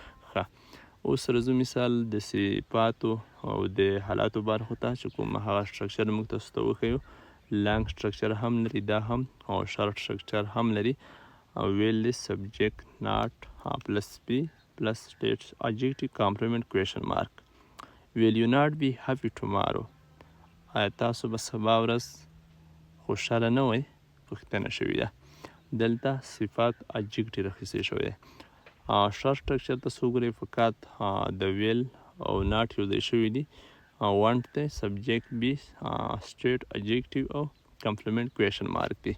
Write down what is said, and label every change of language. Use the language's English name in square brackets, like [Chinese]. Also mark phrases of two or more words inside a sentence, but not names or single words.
[Pashto] ښه، اوس راځو مثال د صفاتو او د حالاتو برخو ته چې کوم هغه سټرکچر موږ تاسو ته وښیو. [English] long structure [Pashto] هم لري دا هم، او [English] short structure [Pashto] هم لري. [English] will the subject not plus be plus state adjective complement question mark. will you not be happy tomorrow. [Pashto] آیا تاسو به سبا ورځ خوشحاله نه وئ؟ پوښتنه شوې ده. دلته صفات adjective راخیستل شوی دی. [English] short structure [Pashto] ته وګورئ، فقط د ویل او ناټ یو ځای شوي دي. [English] want the, subject be, state adjective او complement question mark دی.